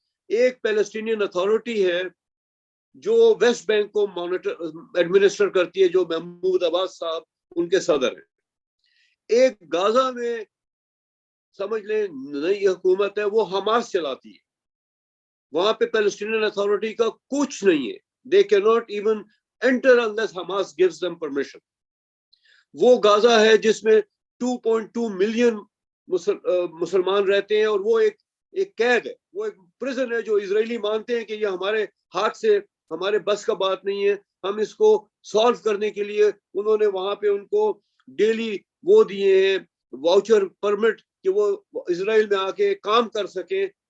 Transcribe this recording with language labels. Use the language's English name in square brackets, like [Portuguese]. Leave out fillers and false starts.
[Urdu] ایک Palestinian authority ہے جو ویسٹ بینک کو ایڈمنسٹر کرتی ہے، جو محمود عباس صاحب ان کے صدر ہیں. ایک غازہ میں سمجھ لیں نئی حکومت ہے, وہ حماس چلاتی ہے. وہاں پہ پیلسٹینین اتھارٹی کا کچھ نہیں ہے. [English] They cannot even enter unless Hamas gives them permission. [Urdu] وہ غازہ ہے جس میں 2.2 ملین مسلمان رہتے ہیں, اور وہ ایک قید ہے, وہ ایک پرزن ہے جو اسرائیلی مانتے ہیں کہ یہ ہمارے ہاتھ سے ہمارے بس کا بات نہیں ہے. ہم اس کو سالو کرنے کے لیے انہوں نے وہاں پہ ان کو ڈیلی وہ دیے ہیں واؤچر پرمٹ کہ وہ اسرائیل میں آ کے کام کر سکیں.